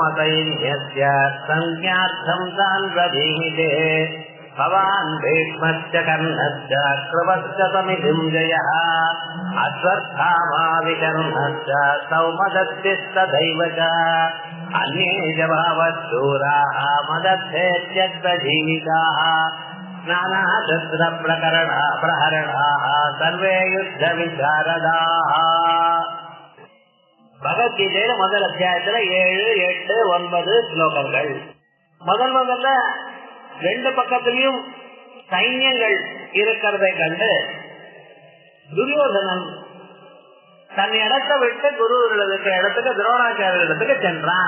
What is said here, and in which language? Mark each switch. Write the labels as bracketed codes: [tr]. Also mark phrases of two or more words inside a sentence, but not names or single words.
[sa] सैन्यस्य संज्ञार्थं तान् प्रधीमिते भवान् भीष्मश्च कर्णश्च कृपश्च समितिं जयः अश्वत्थामा विकर्णश्च सौमदत्तिस्तथैव च अन्ये च बहवश्शूराः मदर्थेत्यग्रजीविताः नानाशस्त्रप्रहरणाः सर्वे युद्धविशारदाः. [ta] பகவத்கீதையில முதல் அத்தியாயத்துல 7, 8, 9 ஸ்லோகங்கள். முதல்ல ரெண்டு பக்கத்திலையும் சைன்யங்கள் இருக்கிறதை கண்டு துரியோதனன் தன் இடத்தை விட்டு குருவிற்கு இடத்துக்கு துரோணாச்சாரியர்களுக்கு சென்றான்.